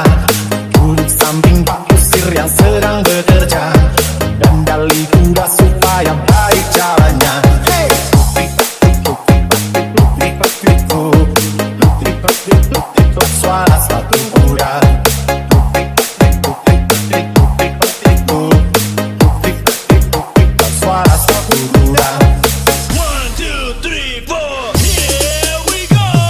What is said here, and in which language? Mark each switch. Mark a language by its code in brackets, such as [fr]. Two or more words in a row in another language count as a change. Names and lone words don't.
[id] Duduk samping Pak Kusir yang sedang bekerja, kendali kuda supaya baik jalannya. Hey! Tik-tik-tik-tik-tik-tik-tik-tik-tik-tik-tik, suara sepatu kuda. Tik-tik-tik-tik-tik-tik-tik-tik, suara sepatu kuda. 1, 2, 3, 4, [en] here we go.